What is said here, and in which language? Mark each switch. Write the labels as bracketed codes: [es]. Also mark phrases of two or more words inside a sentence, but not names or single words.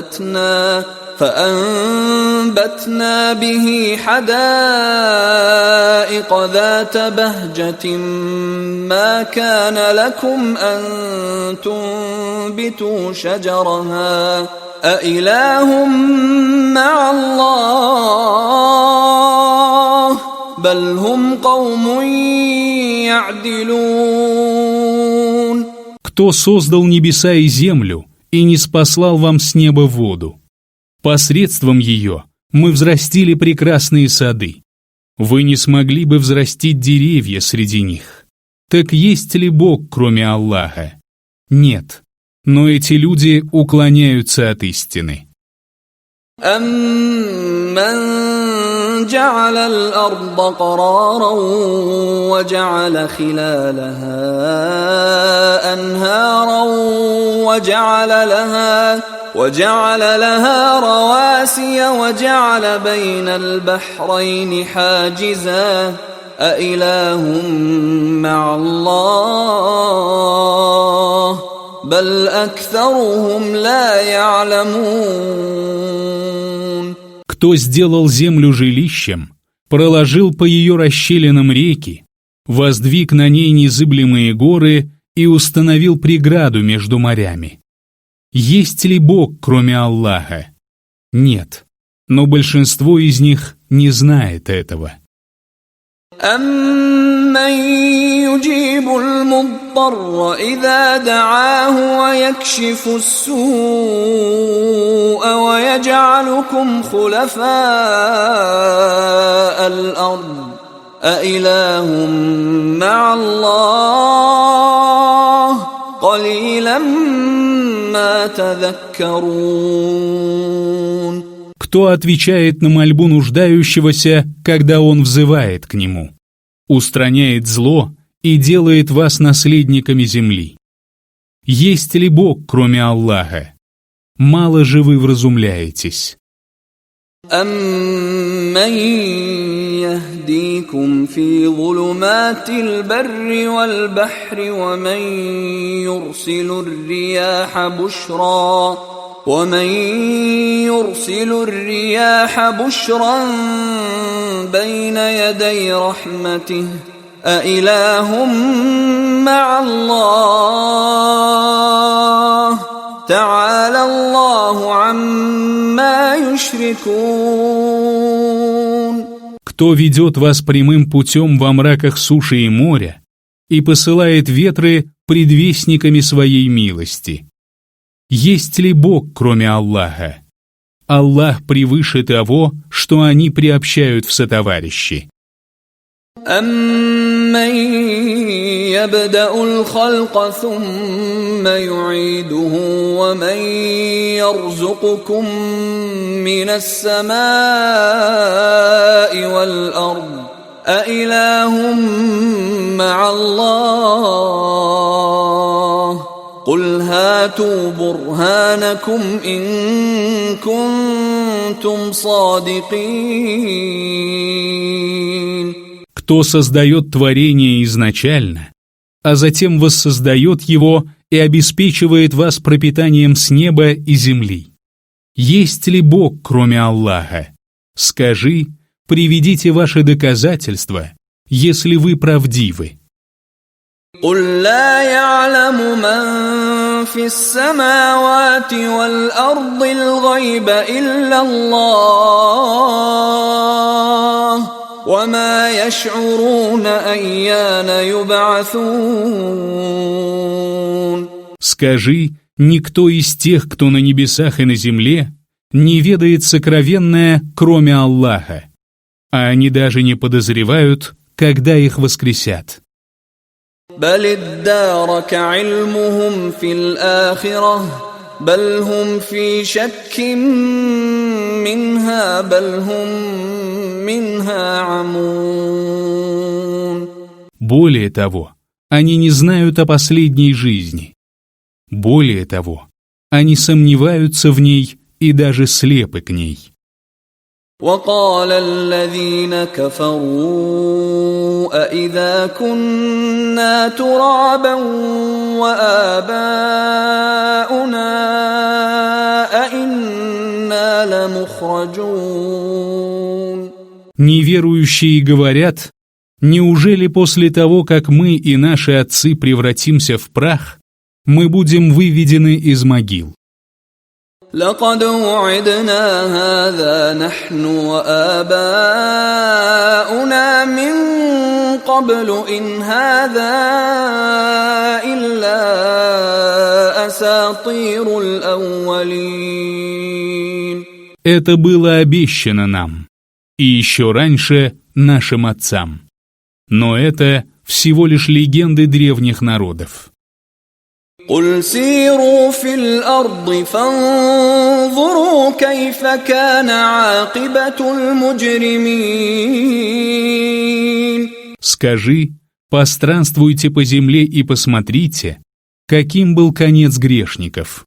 [ar] فَأَنبَتْنَا بِهِ حَدَائِقَ حدائق ذات بهجة ما كان لكم أن تنبتوا شجرها أإله مع الله بل هم قوم يعدلون. [ru] Кто создал небеса и землю и не спаслал вам с неба воду? Посредством ее мы взрастили прекрасные сады. Вы не смогли бы взрастить деревья среди них. Так есть ли Бог, кроме Аллаха? Нет, но эти люди уклоняются от истины. [ar] أَمَّنْ جَعَلَ الْأَرْضَ قَرَارًا وَجَعَلَ خِلَالَهَا أَنْهَارًا وَجَعَلَ لَهَا رَوَاسِيَ وَجَعَلَ بَيْنَ الْبَحْرَيْنِ حَاجِزًا أَإِلَٰهٌ مَّعَ اللَّهِ بَلْ أَكْثَرُهُمْ لَا يَعْلَمُونَ. [ru] Кто сделал землю жилищем, проложил по ее расщелинам реки, воздвиг на ней незыблемые горы и установил преграду между морями. Есть ли Бог, кроме Аллаха? Нет, но большинство из них не знает этого. [ar] أَمَّنْ يُجِيبُ الْمُضْطَرَّ إِذَا دَعَاهُ وَيَكْشِفُ السُّوءَ وَيَجْعَلُكُمْ خُلَفَاءَ الْأَرْضِ أَإِلَٰهٌ مَّعَ اللَّهِ قَلِيلًا مَّا تَذَكَّرُونَ. [ru] Кто отвечает на мольбу нуждающегося, когда он взывает к нему, устраняет зло и делает вас наследниками земли? Есть ли Бог, кроме Аллаха? Мало же вы вразумляетесь. [ar] أَمَّن يَهْدِيكُمْ فِي ظُلُمَاتِ الْبَرِّ وَالْبَحْرِ ومن يرسل الرياح بشرا بين يدي رحمته أإله مع الله تعالى الله عما يشركون. [ru] Кто ведет вас прямым путем во мраках суши и моря и посылает ветры предвестниками своей милости? Есть ли Бог, кроме Аллаха? Аллах превыше того, что они приобщают в сотоварищи. [ar] أَمَّن يَبْدَأُ الْخَلْقَ ثُمَّ يُعِيدُهُ وَمَن يَرْزُقُكُم مِّنَ السَّمَاءِ وَالْأَرْضِ أَإِلَٰهٌ مَّعَ اللَّهِ قُلْ هَاتُوا بُرْهَانَكُمْ إِن كُنتُمْ صَادِقِينَ. [ru] Кто создает творение изначально, а затем воссоздает его и обеспечивает вас пропитанием с неба и земли? Есть ли Бог, кроме Аллаха? Скажи, приведите ваши доказательства, если вы правдивы. [ar] قُل لَّا يَعْلَمُ مَن فِي السَّمَاوَاتِ وَالْأَرْضِ الْغَيْبَ إِلَّا اللَّهُ وَمَا يَشْعُرُونَ أَيَّانَ يُبْعَثُونَ. [ru] Скажи, никто из тех, кто на небесах и на земле, не ведает сокровенное, кроме Аллаха, а они даже не подозревают, когда их воскресят. [ar] بل ادارك علمهم في الآخرة بل هم في شك منها بل هم منها عمون. [ru] Более того, они не знают о последней жизни. Более того, они сомневаются в ней и даже слепы к ней. [ar] وقال الذين كفروا أإذا كنا ترابا وآباؤنا أإنا لمخرجون. [ru] Неверующие говорят, Неужели после того, как мы и наши отцы превратимся в прах, мы будем выведены из могил? [ar] لقد وعدنا هذا نحن وآباؤنا من قبل إن هذا إلا أساطير الأولين. [ru] Это было обещано нам, и еще раньше нашим отцам. Но это всего лишь легенды древних народов. [ar] قل سيروا في الأرض فانظروا كيف كان عاقبة المجرمين. [ru] Скажи, постранствуйте по земле и посмотрите, каким был конец грешников.